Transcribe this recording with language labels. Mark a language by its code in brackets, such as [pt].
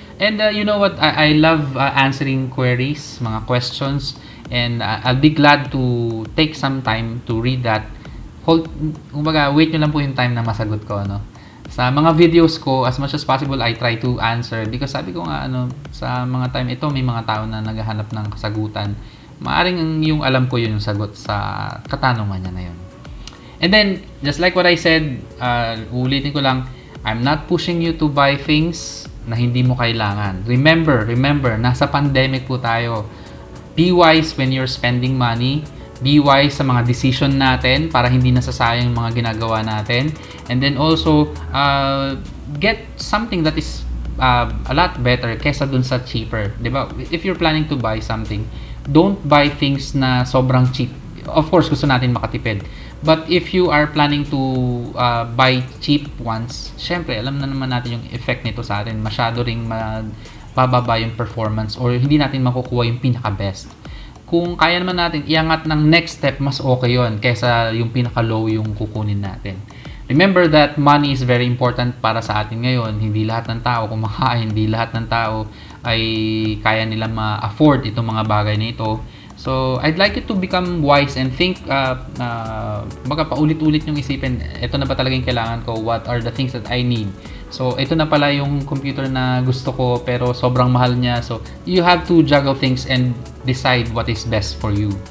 [en] And you know what, I love answering queries, [tl] mga questions, [en] and I'll be glad to take some time to read that. [tl] Wait nyo lang po yung time na masagot ko, sa mga videos ko, [en] as much as possible, I try to answer, because [tl] sabi ko nga, sa mga time ito, may mga tao na naghahanap ng kasagutan. Maaring yung alam ko yun yung sagot sa katanungan niya na yun. [en] And then, just like what I said, [tl] ulitin ko lang, [en] I'm not pushing you to buy things [tl] na hindi mo kailangan. [en] Remember, [tl] nasa pandemic po tayo. [en] Be wise when you're spending money. Be wise [tl] sa mga decision natin para hindi nasasayang yung mga ginagawa natin. [en] And then also, get something that is a lot better [tl] kesa dun sa [en] cheaper. [tl] Diba? [en] If you're planning to buy something, don't buy things [tl] na sobrang [en] cheap. Of course, [tl] gusto natin makatipid. [en] But if you are planning to buy cheap ones, [tl] syempre, alam na naman natin yung effect nito sa atin. Masyado ring bababa yung performance, or hindi natin makukuha yung pinaka-best. Kung kaya naman natin iangat ng next step, mas okay yon kaysa yung pinaka-low yung kukunin natin. [en] Remember that money is very important [tl] para sa atin ngayon. Hindi lahat ng tao kumakain, hindi lahat ng tao ay kaya nila ma-afford itong mga bagay na ito. [en] So, I'd like you to become wise and think, [tl] baka paulit-ulit yung isipin, ito na ba talaga yung kailangan ko? [en] What are the things that I need? [tl] So, ito na pala yung computer na gusto ko, pero sobrang mahal niya. [en] So, you have to juggle things and decide what is best for you.